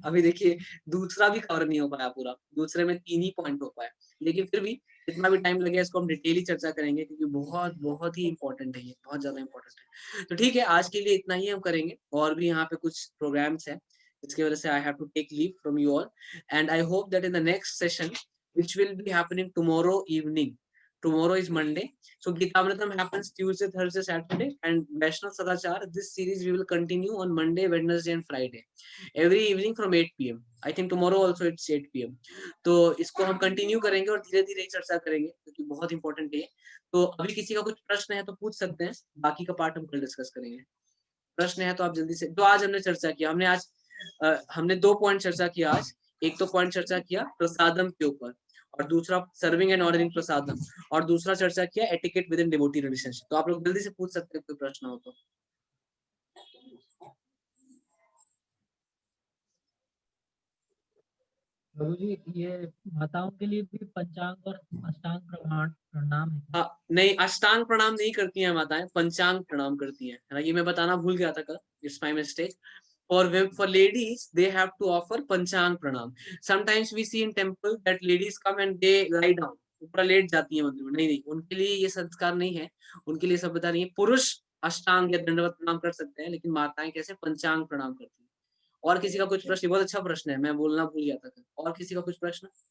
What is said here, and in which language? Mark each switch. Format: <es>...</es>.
<hi>अभी देखिए दूसरा भी कवर नहीं हो पाया पूरा, दूसरे में 3 ही पॉइंट हो पाए, लेकिन फिर भी जितना भी टाइम लगे इसको हम डिटेली चर्चा करेंगे, क्योंकि बहुत बहुत ही इंपॉर्टेंट है, ये बहुत ज्यादा इंपॉर्टेंट है। तो ठीक है, आज के लिए इतना ही हम करेंगे, और भी यहाँ पे कुछ प्रोग्राम्स है, इसकी वजह से</hi> <en>I have to take leave from you all, and I hope that in the next session which will be happening tomorrow evening. Tomorrow is Monday, so Gitamritam happens Tuesday, Thursday, Saturday, and Vaishnav Sadachar, this series we will continue on Monday, Wednesday and Friday, every evening from 8 p.m. I think tomorrow also it's 8 p.m.</en> <hi>तो इसको हम continue करेंगे और धीरे धीरे चर्चा करेंगे, क्योंकि बहुत इंपॉर्टेंट है। तो अभी किसी का कुछ प्रश्न है तो पूछ सकते हैं, बाकी का पार्ट हम कल डिस्कस करेंगे। प्रश्न है तो आप जल्दी से। तो आज हमने चर्चा किया, हमने 2 पॉइंट चर्चा किया आज। एक तो पॉइंट चर्चा किया प्रसादम के ऊपर, और दूसरा</hi> <en>serving and ordering prasadam,</en> <hi>और दूसरा चर्चा किया</hi> <en>Etiquette within devotee relationship.</en> <hi>तो आप लोग जल्दी से पूछ सकते हैं कोई प्रश्न हो तो। प्रभु जी, ये माताओं के लिए भी पंचांग और अष्टांग प्रणाम है? हाँ नहीं, अष्टांग प्रणाम नहीं करती हैं माताएं, पंचांग प्रणाम करती हैं, है ना। ये मैं बताना भूल गया था कल,</hi> <en>It's my mistake. For ladies, they have to offer panchang pranam. Sometimes we see in temple that ladies come and they lie down,</en> <hi>ऊपर लेट जाती हैं मंदिर में। नहीं नहीं, उनके लिए ये संस्कार नहीं है, उनके लिए सभ्यता नहीं है। पुरुष अष्टांग या दंडवत प्रणाम कर सकते हैं, लेकिन माताएं कैसे पंचांग प्रणाम करती हैं। और किसी का कुछ प्रश्न? बहुत अच्छा प्रश्न है, मैं बोलना भूल गया था कल। और किसी का कुछ प्रश्न?</hi>